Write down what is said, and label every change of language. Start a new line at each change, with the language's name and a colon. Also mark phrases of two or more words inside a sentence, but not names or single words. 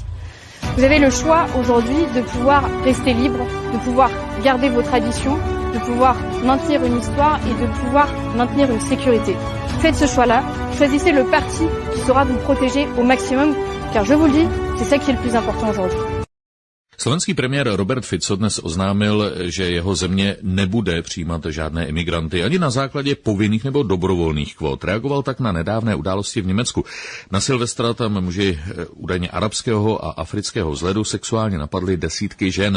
French: Vous avez le choix aujourd'hui de pouvoir rester libre, de pouvoir garder vos traditions, de pouvoir maintenir une histoire et de pouvoir maintenir une sécurité. Faites ce choix-là, choisissez le parti qui saura vous protéger au maximum, car je vous le dis, c'est ça qui est le plus important aujourd'hui.
Czech: Slovenský premiér Robert Fico dnes oznámil, že jeho země nebude přijímat žádné imigranty ani na základě povinných nebo dobrovolných kvót. Reagoval tak na nedávné události v Německu. Na Silvestra tam muži údajně arabského a afrického vzhledu sexuálně napadli desítky žen.